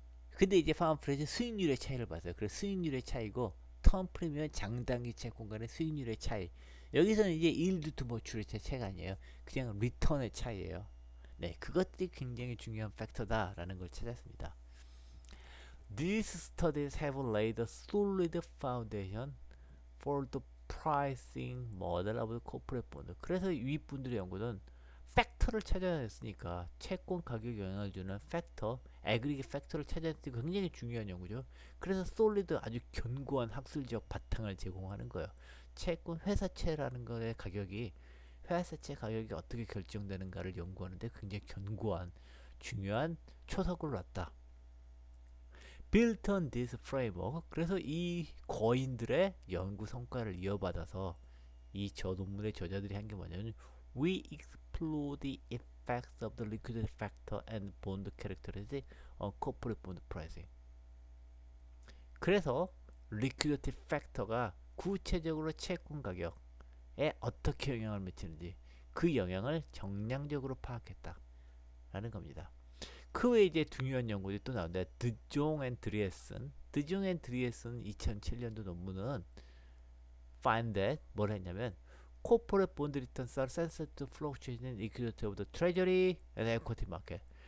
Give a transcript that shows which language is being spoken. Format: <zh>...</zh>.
<ko>근데 이제 파마 프렌치 수익률의 차이를 봤어요. 그래서 수익률의 차이고 턴 프리미엄 장단기 채권 간의 수익률의 차이. 여기서는 이제 일드 투 머추리의 차이가 아니에요. 그냥 리턴의 차이예요. 네, 그것들이 굉장히 중요한 팩터다라는 걸 찾았습니다.</ko> <en>These studies have laid a solid foundation for the pricing model of the corporate bond.</en> <ko>그래서 윗분들의 연구는 팩터를 찾아냈으니까 채권 가격 영향을 주는 팩터, 애그리게 팩터를 찾아냈으니까 굉장히 중요한 연구죠. 그래서 솔리드 아주 견고한 학술적 바탕을 제공하는 거예요. 채권 회사채라는 거의 가격이 회사채 가격이 어떻게 결정되는가를 연구하는데 굉장히 견고한 중요한 초석을 놨다.</ko> <en>Built on this framework.</en> <ko>그래서 이 거인들의 연구 성과를 이어받아서 이 저 논문의 저자들이 한 게 뭐냐면</ko> <en>We explore the effects of the liquidity factor and bond characteristics on corporate bond pricing.</en> <ko>그래서 liquidity factor가 구체적으로 채권 가격에 어떻게 영향을 미치는지 그 영향을 정량적으로 파악했다라는 겁니다. 그 외에 이제 중요한 연구들이 또 나오는데 드종 앤 드리에슨 2007년도 논문은</ko> <en>find that</en> <ko>뭐라 했냐면</ko> <en>corporate bond returns are sensitive to fluctuation in liquidity of the treasury and equity market.</en>